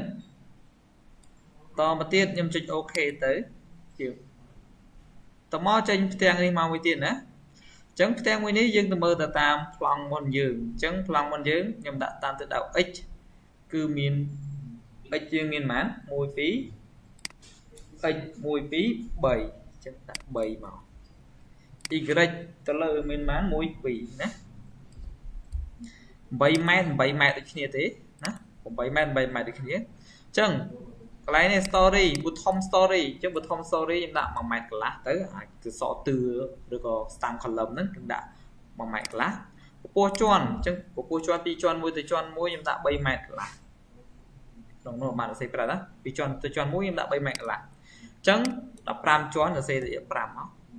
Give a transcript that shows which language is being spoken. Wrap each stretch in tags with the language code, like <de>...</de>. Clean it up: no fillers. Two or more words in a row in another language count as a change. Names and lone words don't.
<km>តមកទៀតខ្ញុំចុច OK ទៅជាតមកចេញផ្ទាំងនេះមកមួយទៀតណាអញ្ចឹងផ្ទាំងមួយនេះយើងទៅមើលទៅតាមប្លង់មុនយើងអញ្ចឹងប្លង់មុនយើងខ្ញុំដាក់តាមទៅដល់ x គឺមាន x យើងមានប៉ុន្មាន1 2 x 1 2 3ចឹងដាក់3មក y ទៅលើមានប៉ុន្មាន1 2ណា 8ម៉ែត្រដូចគ្នាទេណា8ម៉ែត្រដូចគ្នាអញ្ចឹងកន្លែងនេះ</km> <en>story bottom story</en> <km>អញ្ចឹង</km> <en>bottom story</en> <km>ខ្ញុំដាក់1ម៉ែត្រកន្លះទៅអាចគឺសក់ទឿឬក៏</km> <en>stem column</en> <km>ហ្នឹងខ្ញុំដាក់1ម៉ែត្រកន្លះពពោះជាន់អញ្ចឹងពពោះជាន់ពីជាន់មួយទៅជាន់មួយខ្ញុំដាក់3ម៉ែត្រកន្លះក្នុងនោះបានសរសេរប្រាប់ណាពីជាន់ទៅជាន់មួយខ្ញុំដាក់3ម៉ែត្រកន្លះអញ្ចឹង15ជាន់សរសេរទៅ5មក</km>